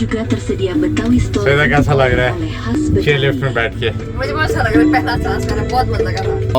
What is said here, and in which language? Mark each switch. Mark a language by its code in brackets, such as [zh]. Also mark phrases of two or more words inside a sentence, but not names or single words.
[id] juga tersedia Betawi Store. [hi] Seda कैसा लग रहा [id] oleh khas [hi] है [id] Betawi. [en] chair lift [hi] में बैठ के? मुझे बहुत अच्छा लग रहा है, पहला सांस मैंने बहुत मजा करा।